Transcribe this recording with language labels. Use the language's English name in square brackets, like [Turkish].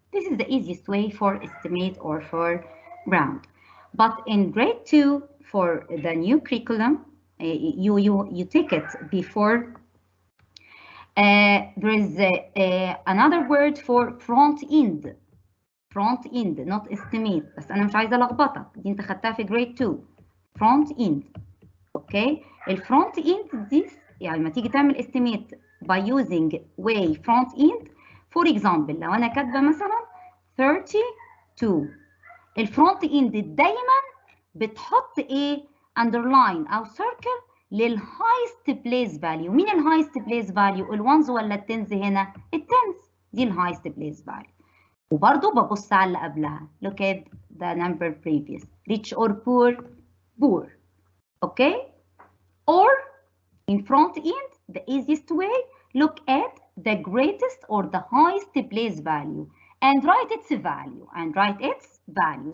[English] This is the easiest way for estimate or for round. But in grade 2, for the new curriculum, you take it before There is another word for front end. front end not estimate، [Arabic] بس أنا مش عايزة ألخبطك، دي أنت خدتها في grade 2. [English] front end. [Arabic] أوكي؟ الفرونت end دي يعني لما تيجي تعمل estimate [English] by using way front end. for example [Arabic] لو أنا كاتبة مثلا 32، الفرونت end دايما بتحط إيه؟ underline أو circle للhighest place value. مين الhighest place value؟ الونز ولا التنز هنا؟ التنز، دي الhighest place value. وبرضه ببص على اللي قبلها. [English] look at the number previous. rich or poor؟ poor. okay? or in front end the easiest way, look at the greatest or the highest place value and write its value.